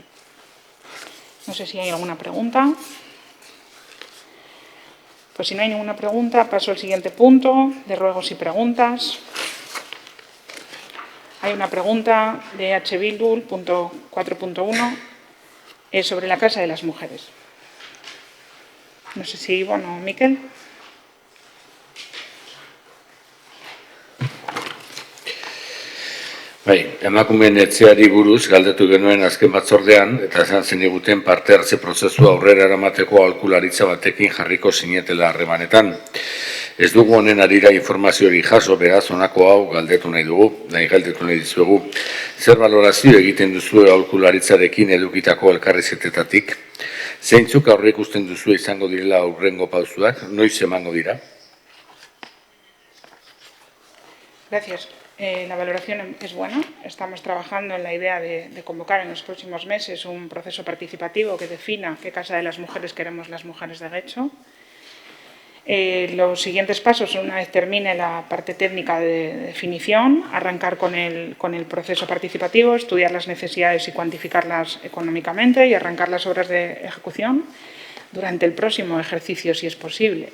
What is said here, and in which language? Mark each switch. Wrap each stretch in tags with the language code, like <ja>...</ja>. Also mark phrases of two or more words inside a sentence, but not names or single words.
<es>No sé si hay alguna pregunta. Pues si no hay ninguna pregunta, paso al siguiente punto de ruegos y preguntas. Hay una pregunta de H. Bildu, punto 4.1, sobre la Casa de las Mujeres. No sé si Ivonne o Miquel.</es> <eu>Emakumeen etxeari buruz galdetu genuen azken batzordean eta esan zeniguten parte hartze prozesua aurrera eramateko aholkularitza batekin jarriko zinetela harremanetan. Ez dugu honen arira informazioari jaso, beraz honako hau galdetu nahi dizuegu. Zer balorazio egiten duzue aholkularitzarekin edukitako elkarrizketetatik? Zeintzuk aurreikusten duzue izango direla aurrengo pausuak? Noiz emango dira?</eu> <es>Gracias. La valoración es buena. Estamos trabajando en la idea de convocar en los próximos meses un proceso participativo que defina qué Casa de las Mujeres queremos las mujeres de Getxo. Los siguientes pasos, una vez termine la parte técnica de definición, arrancar con el proceso participativo, estudiar las necesidades y cuantificarlas económicamente y arrancar las obras de ejecución durante el próximo ejercicio, si es posible.</es>